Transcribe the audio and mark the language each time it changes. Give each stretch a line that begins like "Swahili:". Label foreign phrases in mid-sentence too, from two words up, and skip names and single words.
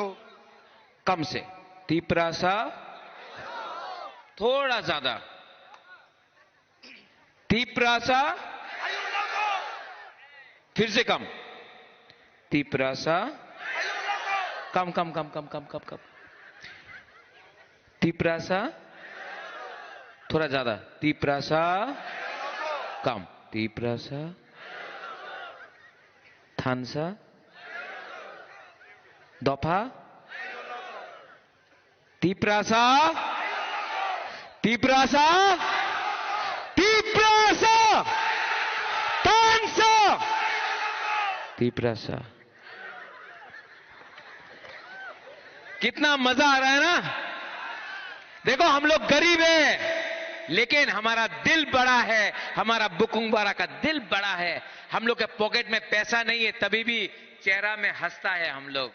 Hindi: कम से, त्रिप्रासा थोड़ा ज्यादा, त्रिप्रासा फिर से कम, त्रिप्रासा कम, त्रिप्रासा थोड़ा ज्यादा, त्रिप्रासा कम,
Kok Borok: त्रिप्रासा थानसा दफा, त्रिप्रासा तानसा, त्रिप्रासा।
Hindi: कितना मजा आ रहा है ना? देखो, हम लोग गरीब हैं लेकिन हमारा दिल बड़ा है, हमारा बुकुंगबारा का दिल बड़ा है। हम लोग के पॉकेट में पैसा नहीं है, तभी भी चेहरा में हंसता है हम लोग।